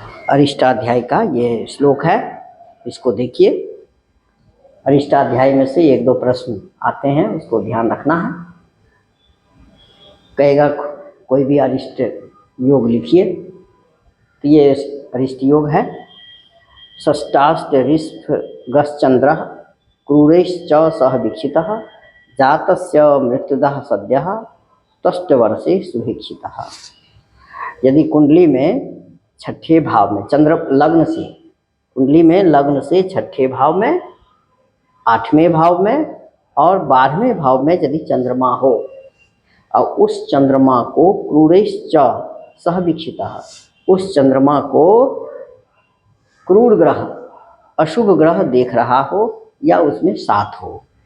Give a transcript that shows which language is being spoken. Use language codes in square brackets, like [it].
[hi] अरिष्टाध्याय का ये श्लोक है, इसको देखिए। अरिष्टाध्याय में से एक दो प्रश्न आते हैं, उसको ध्यान रखना है। कहेगा कोई भी अरिष्ट योग लिखिए, तो ये अरिष्ट योग है। [sa] षष्ठाष्ट ऋष्भ गश्चंद्र क्रूरैश्च सह वीक्षितः जातस्य मृत्युदः सद्यः तष्टवर्षे सुभिक्षितः। [hi] यदि कुंडली में छठे भाव में चंद्र लग्न से, कुंडली में लग्न से छठे भाव में, आठवें भाव में और 12वें भाव में यदि चंद्रमा हो और उस चंद्रमा को [sa] क्रूरैश्च सह वीक्षितः, [hi] उस चंद्रमा को क्रूर ग्रह, अशुभ ग्रह देख रहा हो या उसमें साथ हो,